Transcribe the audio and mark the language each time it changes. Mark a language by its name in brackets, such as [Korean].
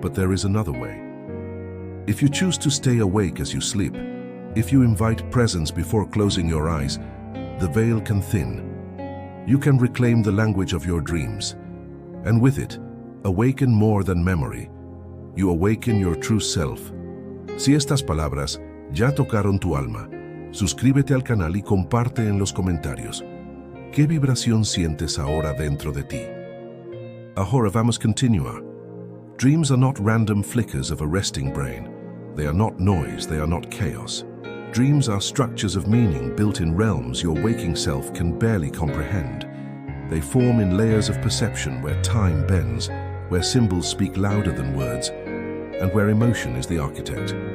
[English] But there is another way. If you choose to stay awake as you sleep, if you invite presence before closing your eyes, the veil can thin. You can reclaim the language of your dreams, and with it, awaken more than memory. You awaken your true self. [Spanish] Si estas palabras ya tocaron tu alma, suscríbete al canal y comparte en los comentarios. ¿Qué vibración sientes ahora dentro de ti? Ahora vamos continuar. [English] Dreams are not random flickers of a resting brain. They are not noise, they are not chaos. Dreams are structures of meaning built in realms your waking self can barely comprehend. They form in layers of perception where time bends, where symbols speak louder than words, and where emotion is the architect.